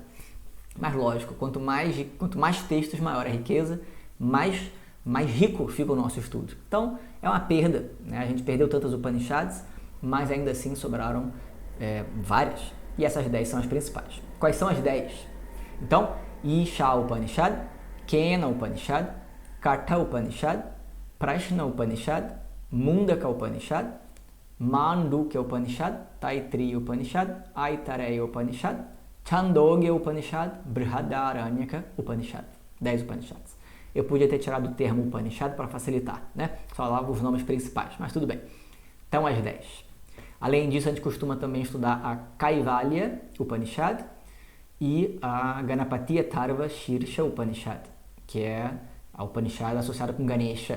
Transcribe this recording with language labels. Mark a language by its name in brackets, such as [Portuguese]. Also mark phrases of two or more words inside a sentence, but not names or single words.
[Portuguese] Mas lógico, quanto mais textos, maior a riqueza, mais rico fica o nosso estudo. Então, é uma perda, né? A gente perdeu tantas Upanishads, mas ainda assim sobraram várias. E essas 10 são as principais. Quais são as 10? Então, Isha Upanishad, Kena Upanishad, Katha Upanishad, Prashna Upanishad, Mundaka Upanishad, Mandukya Upanishad, Taittiriya Upanishad, Aitareya Upanishad, Chandogya Upanishad, Brihadaranyaka Upanishad. 10 Upanishads. Eu podia ter tirado o termo Upanishad para facilitar, né? Só falava os nomes principais, mas tudo bem. Então, as 10. Além disso, a gente costuma também estudar a Kaivalya Upanishad e a Ganapatiya Tarva Shirsha Upanishad, que é a Upanishad associada com Ganesha.